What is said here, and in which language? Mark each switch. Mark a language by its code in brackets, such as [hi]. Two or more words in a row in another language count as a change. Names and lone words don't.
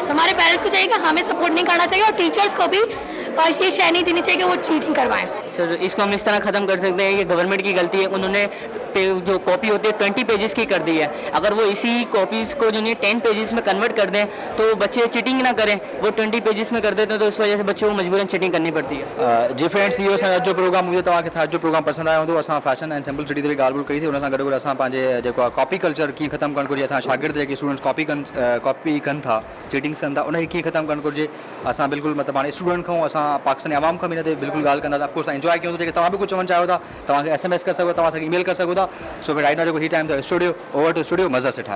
[ur] تو ہمارے پیرنٹس کو چاہیے کہ ہمیں سپورٹ نہیں کرنا چاہیے، اور ٹیچرز کو بھی یہ شیئر نہیں دینی چاہیے کہ وہ چیٹنگ کروائیں. سر اس کو ہم اس طرح ختم کر سکتے ہیں، یہ گورنمنٹ کی غلطی ہے، انہوں نے جو کاپی ہوتی ہے 20 پیجز کی کر دی ہے. اگر وہ اسی کاپیز کو جو 10 پیجز میں کنورٹ کر دیں تو بچے چیٹنگ نہ کریں، وہ 20 پیجز میں کر دیتے ہیں تو اس وجہ سے بچوں کو مجبوراً چیٹنگ کرنی پڑتی ہے. جی فرینڈز, [sd] इहो असांजो जो प्रोग्राम मुझे तव्हांखे साथ जो प्रोग्राम पसंदि आयो हूंदो, असां [en] fashion and simple city [sd] ते बि ॻाल्हि ॿोल कईसीं। उन सां गॾोगॾु असां पंहिंजे जेको आहे [en] copy culture [sd] कीअं ख़तमु करणु घुरिजे, असां शागिर्द जेके स्टूडेंट्स कॉपी कनि था, चीटिंग्स कनि था, उनखे कीअं ख़तमु करणु घुरिजे। असां बिल्कुलु मतिलबु हाणे स्टूडेंट खां असां पाकिस्तानी आवाम खां बि हिन ते बिल्कुलु ॻाल्हि कंदा, ऑफकोर्स तव्हां इंजॉय कयो, जेके तव्हां बि कुझु चवणु चाहियो था तव्हांखे SMS करे सघो, तव्हां असांखे ईमेल करे सघो था। सो फिर [en] right now [sd] जेको ही टाइम था स्टूडियो, [en] over to studio, [sd] मज़ा से ठाहे।